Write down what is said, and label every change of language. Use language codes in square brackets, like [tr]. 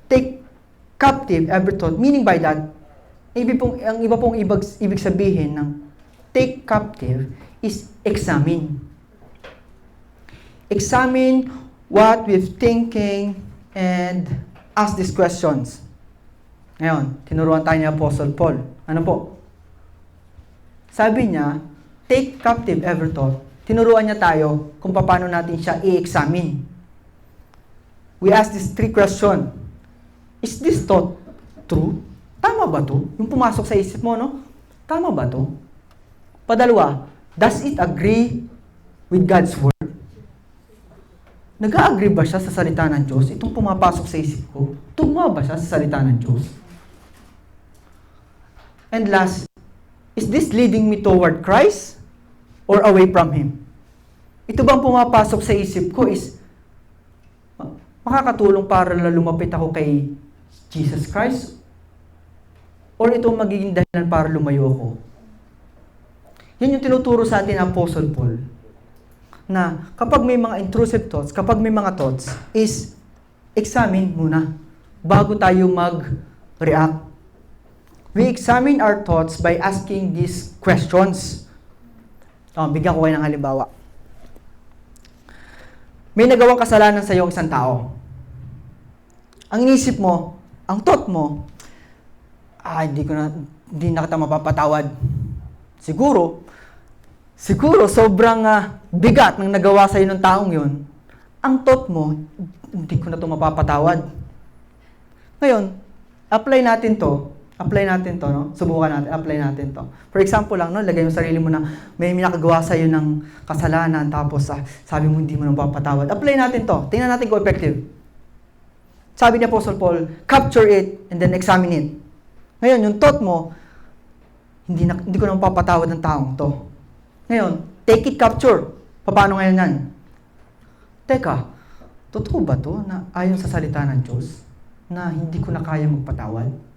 [en] Take captive every thought. Meaning by that, [tl] ang iba pong ibig sabihin ng [en] take captive is examine. Examine what we're thinking and ask these questions. [tl] Ngayon, tinuruan tayo ni Apostle Paul. Ano po? Sabi niya, [en] take captive every thought. [tl] Tinuruan niya tayo kung paano natin siya i-examine. [en] We ask these 3 questions. Is this thought true? [tl] Tama ba to? Yung pumasok sa isip mo, no? Tama ba to? Padalawa, [en] does it agree with God's word? [tl] Nag-a-agree ba siya sa salita ng Diyos? Itong pumapasok sa isip ko, tugma ba siya sa salita ng Diyos? [en] And last, is this leading me toward Christ or away from Him? [tl] Ito bang pumapasok sa isip ko is makakatulong para lumapit ako kay Jesus Christ? Or itong magiging dahilan para lumayo ako? Yan yung tinuturo sa atin ng Apostle Paul. Na kapag may mga intrusive thoughts, kapag may mga thoughts, is examine muna bago tayo mag-react. [en] We examine our thoughts by asking these questions. [tl] Bigyan ko kayo ng halimbawa. May nagawang kasalanan sa iyo isang tao. Ang inisip mo, ang thought mo, hindi na kita mapapatawad. Siguro sobrang bigat ng nagawa sa iyo ng taong yun. Ang thought mo, hindi ko na ito mapapatawad. Ngayon, apply natin to, no? Subukan natin, apply natin to. [en] For example [tl] lang, no? Lagay mo sarili mo na may nakagawa sa iyo ng kasalanan, tapos sabi mo hindi mo na mapapatawad. Apply natin to. Tingnan natin kung effective. Sabi ni [en] Apostle Paul, capture it and then examine it. [tl] Ngayon, yung thought mo, hindi ko na mapapatawad ng taong to. Ngayon, [en] take it capture. [tl] Paano ngayon yan? Teka, totoo ba to na ayon sa salita ng Diyos na hindi ko na kaya magpatawad?